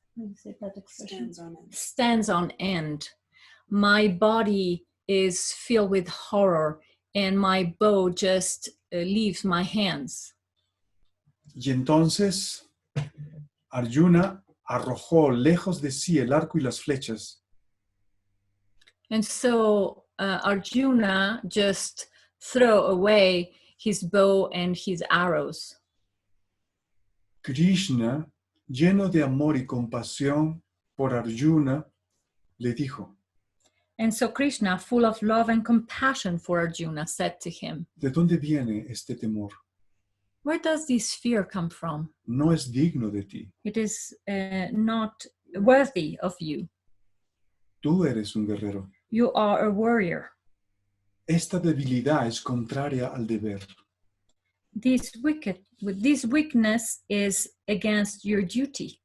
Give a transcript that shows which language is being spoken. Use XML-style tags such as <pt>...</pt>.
<en>How do you say that expression? Stands on end. Stands on end. My body is filled with horror, and my bow just leaves my hands.</en> <es>Y entonces Arjuna arrojó lejos de sí el arco y las flechas.</es> <en>And so Arjuna just threw away his bow and his arrows.</en> <es>Krishna, lleno de amor y compasión por Arjuna, le dijo,</es> <en>And so Krishna, full of love and compassion for Arjuna, said to him,</en> <es>¿de dónde viene este temor?</es> <en>where does this fear come from?</en> <es>No es digno de ti.</es> <en>It is not worthy of you.</en> <es>Tú eres un guerrero.</es> <en>You are a warrior.</en> <es>Esta debilidad es contraria al deber.</es> <en>This weakness is against your duty</en>